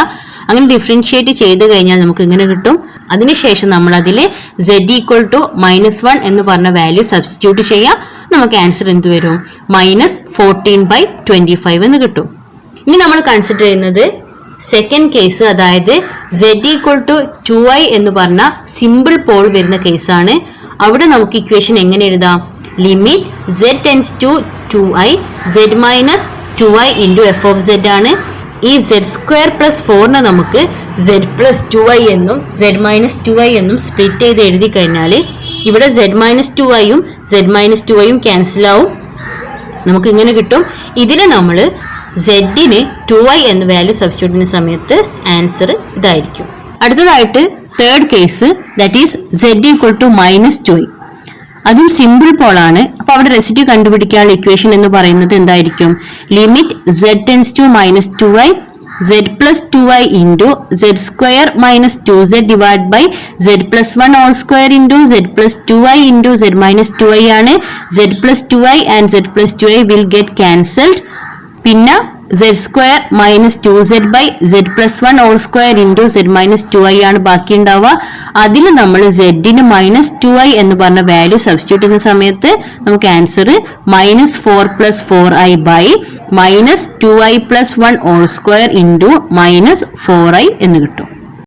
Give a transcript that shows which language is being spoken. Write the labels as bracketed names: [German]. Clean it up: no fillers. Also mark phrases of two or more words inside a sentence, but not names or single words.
[Malayalam] അങ്ങനെ ഡിഫറൻഷിയേറ്റ് ചെയ്ത് കഴിഞ്ഞാൽ നമുക്ക് ഇങ്ങനെ കിട്ടും. അതിനുശേഷം നമ്മൾ അതിൽ z=-1 എന്ന് പറഞ്ഞ [English] value substitute [Malayalam] ചെയ്യുക. നമുക്ക് ആൻസർ എന്ത് വരും? -14/25 എന്ന് കിട്ടും. ഇനി നമ്മൾ കൺസിഡർ ചെയ്യുന്നത് [English] second case, [Malayalam] അതായത് z=2i എന്ന് പറഞ്ഞ [English] simple pole [Malayalam] വരുന്ന കേസാണ്. അവിടെ നമുക്ക് ഇക്വേഷൻ എങ്ങനെ എഴുതാം? [English] limit z tends to [Malayalam] 2i z-2i ഇൻറ്റു [English] f of z [Malayalam] ആണ്. ഈ z²+4 നമുക്ക് z+2i എന്നും z-2i എന്നും സ്പ്ലിറ്റ് ചെയ്ത് എഴുതി കഴിഞ്ഞാൽ ഇവിടെ z-2iയും z-2iയും ക്യാൻസൽ ആവും. നമുക്ക് ഇങ്ങനെ കിട്ടും. ഇതിൽ നമ്മൾ z-ന് 2i എന്ന [English] value substitute [Malayalam] ചെയ്യുന്ന സമയത്ത് ആൻസർ ഇതായിരിക്കും. അടുത്തതായിട്ട് [English] third case, That is z=-2i. [Malayalam] അതും [English] simple pole. [Malayalam] അപ്പോൾ അവിടെ റെസിഡ്യൂ കണ്ടുപിടിക്കാനുള്ള ഇക്വേഷൻ എന്ന് പറയുന്നത് എന്തായിരിക്കും? [English] limit z tends to [Malayalam] -2i z+2i ഇൻറ്റു z² - 2z [English] divide by z+1 whole square [Malayalam] ഇൻറ്റു z+2i ഇൻറ്റു z-2i ആണ്. [English] z+2i and z+2i will get cancelled. [Malayalam] പിന്നെ z² - 2z ബൈ z+1 [English] whole square [Malayalam] ഇൻറ്റു z-2i ആണ് ബാക്കി ഉണ്ടാവുക. അതിൽ നമ്മൾ z-ന് -2i എന്ന് പറഞ്ഞ [English] value substitute [Malayalam] ചെയ്യുന്ന സമയത്ത് നമുക്ക് ആൻസർ -4 + 4i ബൈ -2i + 1 [English] whole square [Malayalam] ഇൻറ്റു -4i എന്ന് കിട്ടും.